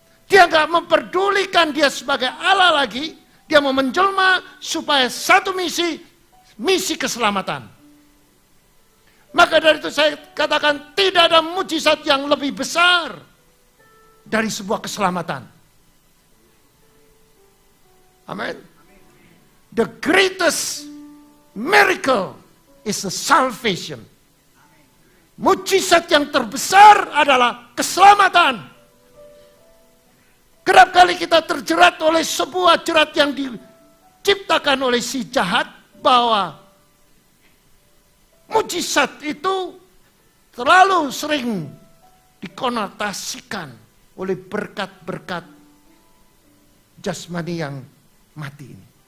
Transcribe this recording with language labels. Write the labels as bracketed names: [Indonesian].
[Indonesian] Dia gak memperdulikan dia sebagai Allah lagi. Dia mau menjelma supaya satu misi keselamatan. Maka dari itu saya katakan tidak ada mujizat yang lebih besar dari sebuah keselamatan. Amin. [English] The greatest miracle is the salvation. [Indonesian] Mujizat yang terbesar adalah keselamatan. Kerap kali kita terjerat oleh sebuah jerat yang diciptakan oleh si jahat, bahwa mujizat itu terlalu sering dikonotasikan oleh berkat-berkat jasmani yang mati ini.